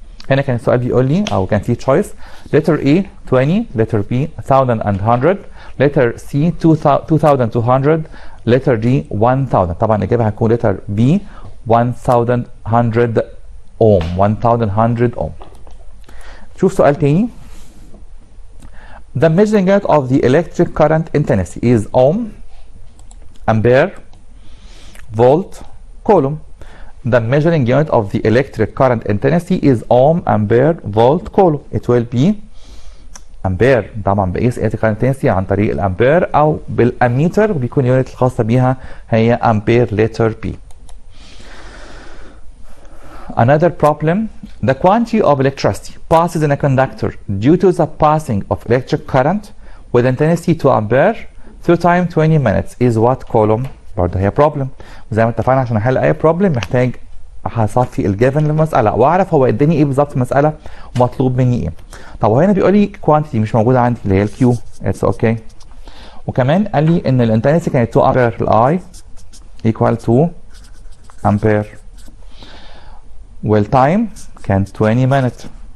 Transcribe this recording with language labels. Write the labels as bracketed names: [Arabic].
[Arabic] هنا كان السؤال بيقول لي او كان فيه تشويس letter A 20 letter B 1100 letter C 2200 letter D 1000. طبعا الاجابه هتكون letter B 1100 اوم. 1100 اوم. شوف سؤال تاني. [English] The measuring unit of the electric current intensity is ohm, ampere, volt, coulomb. The measuring unit of the electric current intensity is ohm, ampere, volt, coulomb. It will be ampere. [Arabic] طبعا بقيس [English] electric current intensity [Arabic] عن طريق الامبير او بالاميتر، وبيكون اليونت الخاصه بيها هي امبير لتر بي. [English] Another problem, the quantity of electricity passes in a conductor due to the passing of electric current with intensity 2 ampere through time 20 minutes is what coulomb. [Arabic] برضه هي problem. وزي ما اتفقنا عشان احل اي problem محتاج هصفي الجيفن للمساله واعرف هو اداني ايه بالظبط في المساله ومطلوب مني ايه. طب هو هنا بيقول لي كوانتيتي مش موجوده عندي اللي هي الكيو، [English] It's okay. [Arabic] وكمان قال لي ان الانتنسي كانت 2 امبير، الاي ايكوال 2 امبير، والتايم كان 20 minute.